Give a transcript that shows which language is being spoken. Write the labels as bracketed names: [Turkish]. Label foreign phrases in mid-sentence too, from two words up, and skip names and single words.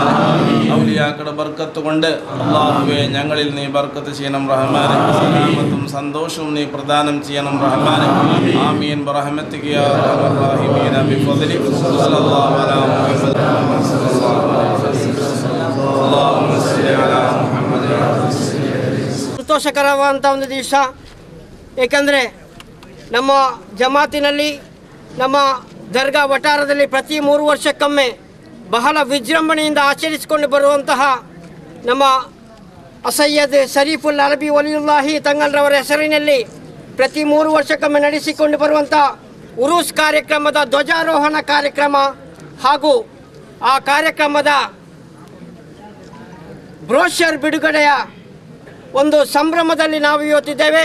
[Malayalam] ഔലിയാക്കളുടെ ബർക്കത്ത് കൊണ്ട് അല്ലാഹുവേ ഞങ്ങളിൽ നീ ബർക്കത്ത് ചെയ്യണം റഹ്മാൻ. സലാമത്തും സന്തോഷവും നീ പ്രദാനം ചെയ്യണം റഹ്മാൻ. [Arabic] آمين برحمتك يا أرحم الراحمين بفضلك صلى الله على محمد اللهم صل على محمد. [Kannada] ಸಂತೋಷಕರವಾದಂಥ ಒಂದು ದಿವಸ. ಏಕೆಂದರೆ ನಮ್ಮ ಜಮಾತಿನಲ್ಲಿ ನಮ್ಮ ದರ್ಗಾ ವಠಾರದಲ್ಲಿ ಪ್ರತಿ 3 ವರ್ಷಕ್ಕೊಮ್ಮೆ ಬಹಳ ವಿಜೃಂಭಣೆಯಿಂದ ಆಚರಿಸಿಕೊಂಡು ಬರುವಂತಹ ನಮ್ಮ ಅಸಯ್ಯದ್ ಶರೀಫುಲ್ ಅರಬಿ ವಲಿಯುಲ್ಲಾಹಿ ತಂಗಲ್ರವರ ಹೆಸರಿನಲ್ಲಿ ಪ್ರತಿ 3 ವರ್ಷಕ್ಕೊಮ್ಮೆ ನಡೆಸಿಕೊಂಡು ಬರುವಂಥ ಉರೂಸ್ ಕಾರ್ಯಕ್ರಮದ ಧ್ವಜಾರೋಹಣ ಕಾರ್ಯಕ್ರಮ ಹಾಗೂ ಆ ಕಾರ್ಯಕ್ರಮದ ಬ್ರೋಷರ್ ಬಿಡುಗಡೆಯ ಒಂದು ಸಂಭ್ರಮದಲ್ಲಿ ನಾವು ಇವತ್ತಿದ್ದೇವೆ.